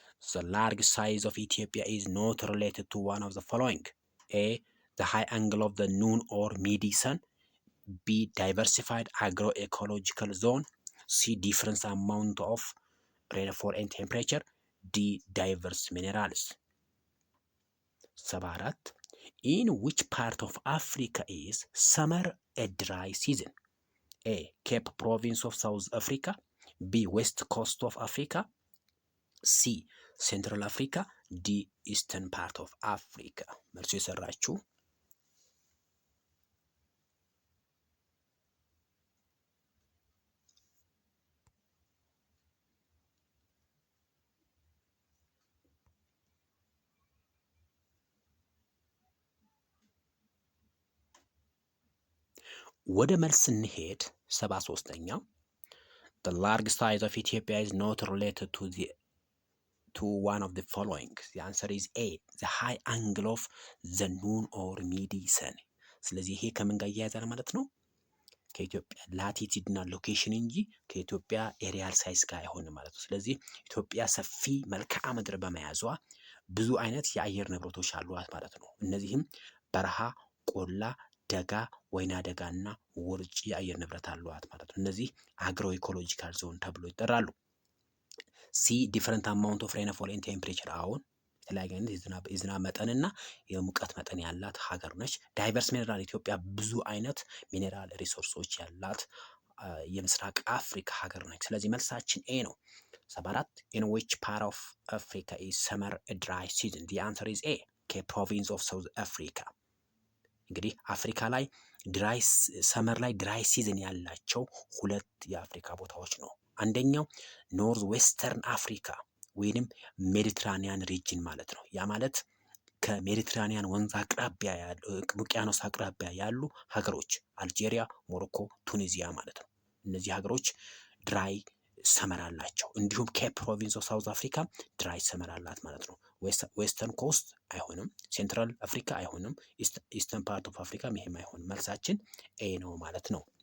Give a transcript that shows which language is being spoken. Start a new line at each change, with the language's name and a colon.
English: the large size of Ethiopia is not related to one of the following: A, the high angle of the noon or midi sun; B, diversified agroecological zone; C, different amount of rainfall and temperature; D, diverse minerals. 74 in which part of Africa is summer a dry season? A, Cape Province of South Africa; B, West Coast of Africa; C, Central Africa; D, Eastern part of Africa.
Amharic: መልሱ የሰራችሁ ወደ መልስ እንሄድ።
English: 73ኛው the large size of Ethiopia is not related to one of the following. The answer is A, the high angle of the noon or midi sun.
Amharic: ስለዚህ ይሄ ከምን ጋር እያያዛል ማለት ነው? ከኢትዮጵያ ላቲቲዩድ እና ሎኬሽን እንጂ ከኢትዮጵያ ኤሪያል ሳይዝ ጋር አይሆንም ማለት ነው። ስለዚህ ኢትዮጵያ ሰፊ መልክዓ ምድር በመያዟ ብዙ አይነት የአየር ንብረቶች አሏት ማለት ነው። እነዚህም በረሃ፣ ቆላ፣ ደጋ፣ ወይና ደጋ እና ውርጭ የአየር ንብረት አሏት ማለት ነው። እነዚህ አግሮ ኢኮሎጂካል ዞን ተብሎ ይጠራሉ።
English: ሲ ዲፈረንት አማውንት ኦፍ ሬንፎል ኤንድ ቴምፕሬቸር፣
Amharic: አሁን የተለያየ አይነት የዝናብ መጠንና የሙቀት መጠን ያላት ሀገር ነች። ዳይቨርስ ሚኔራል፣ ኢትዮጵያ ብዙ አይነት ሚኔራል ሪሶርሶች ያላት የምስራቅ አፍሪካ ሀገር ነች። ስለዚህ መልሳችን ኤ ነው። 74
English: in which part of Africa is summer a dry season? The answer is A, Cape Province of South Africa.
Amharic: እንግዲህ አፍሪካ ላይ ድራይ ሰመር ላይ ድራይ ሲዝን ያላቸው ሁለት የአፍሪካ ቦታዎች ነው። አንደኛው ኖርዝ ዌስተርን አፍሪካ ወይንም ሜዲትራኒያን ሪጅን ማለት ነው። ያ ማለት ከሜዲትራኒያን ወንዝ አቅራቢያ ያሉ ውቅያኖስ አቅራቢያ ያሉ ሀገሮች አልጄሪያ፣ ሞሮኮ፣ ቱኒዚያ ማለት ነው። እነዚህ ሀገሮች ድራይ ሰመር አላቸው። እንዲሁም ኬፕ ፕሮቪንስ ኦፍ ሳውዝ አፍሪካ ድራይ ሰመር አላት ማለት ነው። ዌስተርን ኮስት አይሆንም፣ ሴንትራል አፍሪካ አይሆንም፣ ኢስተርን ፓርት ኦፍ አፍሪካ ይሄም አይሆንም። መልሳችን ኤ ነው ማለት ነው።